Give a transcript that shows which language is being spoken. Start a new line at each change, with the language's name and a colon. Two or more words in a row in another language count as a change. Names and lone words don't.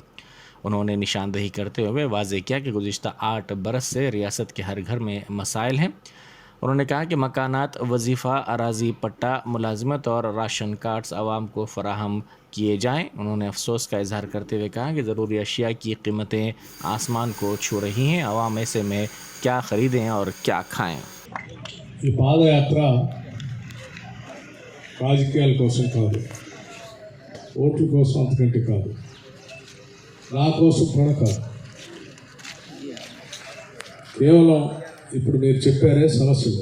Urdu: انہوں نے نشاندہی کرتے ہوئے واضح کیا کہ گزشتہ 8 برس سے ریاست کے ہر گھر میں مسائل ہیں۔ انہوں نے کہا کہ مکانات، وظیفہ، اراضی پٹہ، ملازمت اور راشن کارڈز عوام کو فراہم کیے جائیں۔ انہوں نے افسوس کا اظہار کرتے ہوئے کہا کہ ضروری اشیاء کی قیمتیں آسمان کو چھو رہی ہیں، عوام ایسے میں کیا خریدیں اور کیا کھائیں۔
Telugu: ఈ పాదయాత్ర రాజకీయాల కోసం కాదు, ఓట్ల కోసం అంతకంటే కాదు, నా కోసం కూడా కాదు. కేవలం ఇప్పుడు మీరు చెప్పారే సమస్యలు.